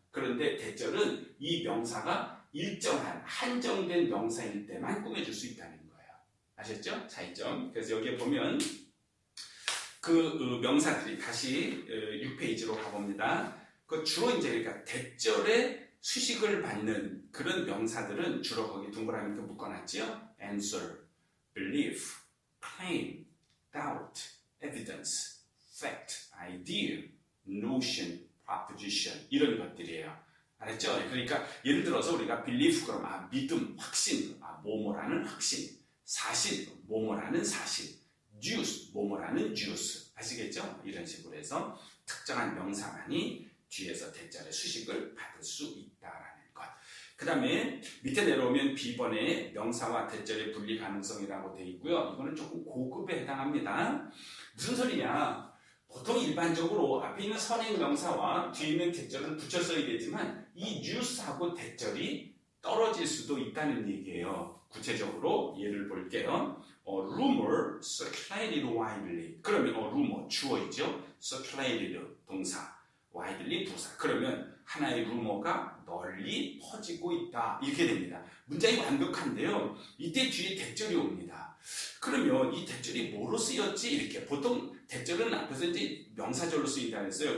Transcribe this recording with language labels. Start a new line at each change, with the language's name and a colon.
Korean: 그런데 대절은 이 명사가 일정한 한정된 명사일 때만 꾸며줄 수 있다는 거예요. 아셨죠? 차이점. 그래서 여기에 보면 그 명사들이 다시 6페이지로 가봅니다. 그 주로 이제 그러니까 대절에 수식을 받는 그런 명사들은 주로 거기 동그라미 이렇게 묶어놨죠.
English: answer, belief, claim, doubt, evidence, fact, idea, notion, proposition,
Korean: 이런 것들이에요. 알았죠? 그러니까 예를 들어서 우리가 belief 그럼 믿음, 확신, 뭐뭐라는 확신, 사실, 뭐뭐라는 사실, juice, 뭐뭐라는 juice, 아시겠죠? 이런 식으로 해서 특정한 명사만이 뒤에서 대절의 수식을 받을 수 있다라는 것. 그 다음에 밑에 내려오면 B번에 명사와 대절의 분리 가능성이라고 되어 있고요. 이거는 조금 고급에 해당합니다. 무슨 소리냐? 보통 일반적으로 앞에 있는 선행 명사와 뒤에 있는 대절은 붙여 써야 되지만, 이 use하고 대절이 떨어질 수도 있다는 얘기예요. 구체적으로 예를 볼게요.
English: rumor circulated widely.
Korean: 그러면 rumor 주어이죠. circulated 동사, widely 부사. 그러면 하나의 루머가 널리 퍼지고 있다. 이렇게 됩니다. 문장이 완벽한데요. 이때 뒤에 대절이 옵니다. 그러면 이 대절이 뭐로 쓰였지? 이렇게 보통 대절은 앞에서 이제 명사절로 쓰인다 했어요.